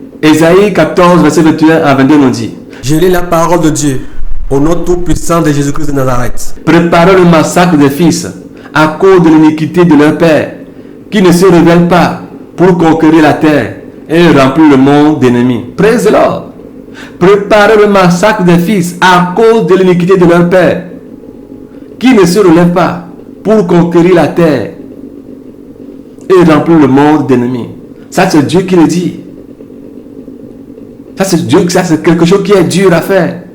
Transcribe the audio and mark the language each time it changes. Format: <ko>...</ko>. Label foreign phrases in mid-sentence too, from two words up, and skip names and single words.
<fr>Ésaïe 14, verset 21 à 22 nous dit. Je lis la parole de Dieu au nom tout-puissant de Jésus-Christ de Nazareth. Préparez le massacre des fils à cause de l'iniquité de leur père, qui ne se révèlent pas pour conquérir la terre et remplir le monde d'ennemis.</fr> <en>Praise the Lord.</en> <fr>Préparez le massacre des fils à cause de l'iniquité de leur père, qui ne se relève pas pour conquérir la terre et remplir le monde d'ennemis. Ça, c'est Dieu qui le dit. Ça, c'est Dieu, ça, c'est quelque chose qui est dur à faire.</fr>